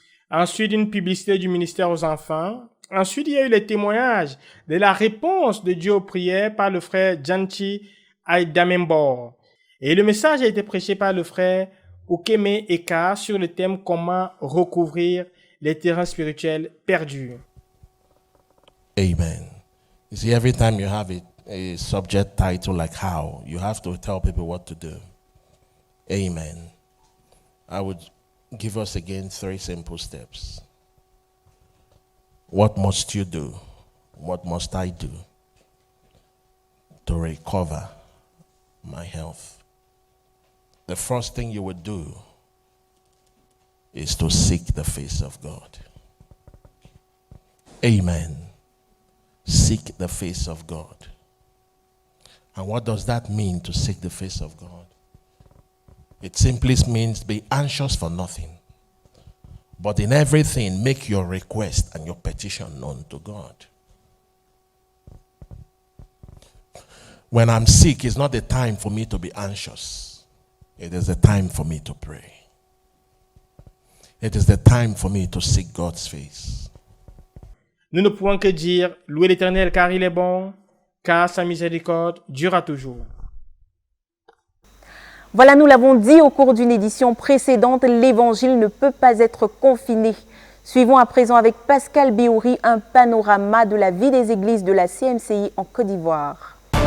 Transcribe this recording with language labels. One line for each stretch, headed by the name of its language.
French: Ensuite, une publicité du ministère aux enfants. Ensuite, il y a eu les témoignages de la réponse de Dieu aux prières par le frère Janchi Aidamembor. Et le message a été prêché par le frère Okeme Eka sur le thème comment recouvrir les terrains spirituels perdus. Amen.
English: You see, every time you have a subject title like how, you have to tell people what to do. Amen. I would give us again 3 simple steps. What must you do? What must I do to recover my health? The first thing you would do is to seek the face of God. Amen. Seek the face of God. And what does that mean, to seek the face of God? It simply means be anxious for nothing, but in everything make your request and your petition known to God. When I'm sick, it's not the time for me to be anxious. It is the time for me to pray. It is the time for me to seek God's face.
French: Nous ne pouvons que dire, louez l'Éternel car il est bon, car sa miséricorde durera toujours. Voilà, nous l'avons dit au cours d'une édition précédente, l'évangile ne peut pas être confiné. Suivons à présent avec Pascal Béouri un panorama de la vie des églises de la CMCI en Côte d'Ivoire.